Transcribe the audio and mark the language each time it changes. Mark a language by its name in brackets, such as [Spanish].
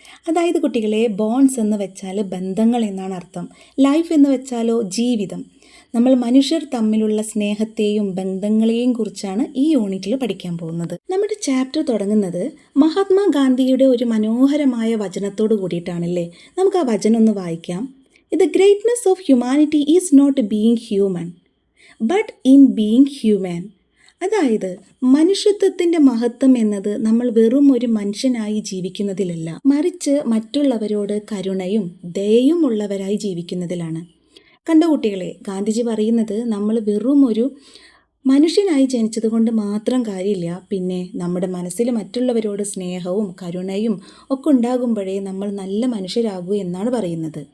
[Malayalam] അതായത് കുട്ടികളെ, ബോൺസ് എന്ന് വെച്ചാൽ ബന്ധങ്ങൾ എന്നാണ് അർത്ഥം. ലൈഫ് എന്ന് വെച്ചാലോ ജീവിതം. നമ്മൾ മനുഷ്യർ തമ്മിലുള്ള സ്നേഹത്തെയും ബന്ധങ്ങളെയും കുറിച്ചാണ് ഈ യൂണിറ്റിൽ പഠിക്കാൻ പോകുന്നത്. നമ്മുടെ ചാപ്റ്റർ തുടങ്ങുന്നത് മഹാത്മാഗാന്ധിയുടെ ഒരു മനോഹരമായ വചനത്തോട് കൂടിയിട്ടാണല്ലേ. നമുക്ക് ആ വചനം ഒന്ന് വായിക്കാം. [English] The greatness of humanity is not being human, but in being human. [Malayalam] അതായത് മനുഷ്യത്വത്തിൻ്റെ മഹത്വം എന്നത് നമ്മൾ വെറും ഒരു മനുഷ്യനായി ജീവിക്കുന്നതിലല്ല, മറിച്ച് മറ്റുള്ളവരോട് കരുണയും ദയയും ഉള്ളവരായി ജീവിക്കുന്നതിലാണ്. കണ്ട കുട്ടികളെ, ഗാന്ധിജി പറയുന്നത് നമ്മൾ വെറും ഒരു മനുഷ്യനായി ജനിച്ചത് കൊണ്ട് മാത്രം കാര്യമില്ല, പിന്നെ നമ്മുടെ മനസ്സിൽ മറ്റുള്ളവരോട് സ്നേഹവും കരുണയും ഒക്കെ ഉണ്ടാകുമ്പോഴേ നമ്മൾ നല്ല മനുഷ്യരാകൂ എന്നാണ് പറയുന്നത്.